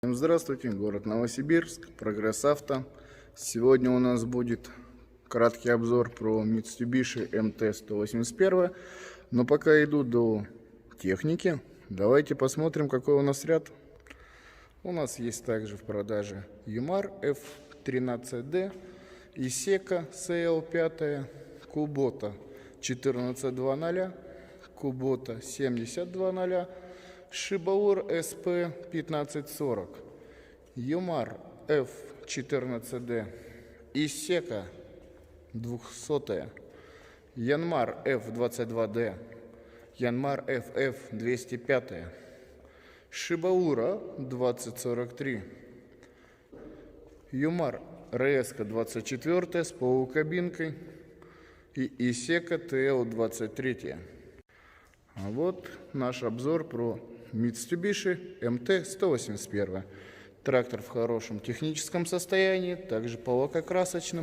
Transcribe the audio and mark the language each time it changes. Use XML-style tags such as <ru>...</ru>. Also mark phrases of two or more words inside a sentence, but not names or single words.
<ru>Всем здравствуйте, город Новосибирск, Прогресс Авто. Сегодня у нас будет краткий обзор про Mitsubishi MT-181. Но пока иду до техники, давайте посмотрим, какой у нас ряд. У нас есть также в продаже Yumar F13D, Iseca CL5, Kubota 1420, Kubota 7020, Subaru SP 1540, Yumar F14D, Iseca 200, Yanmar F22D, Yanmar FF 205, Subaru 2043, Yumar RS 24 с полукабинкой и Iseca TL 23. А вот наш обзор про Mitsubishi MT-181. Трактор в хорошем техническом состоянии, также по лакокрасочным.</ru>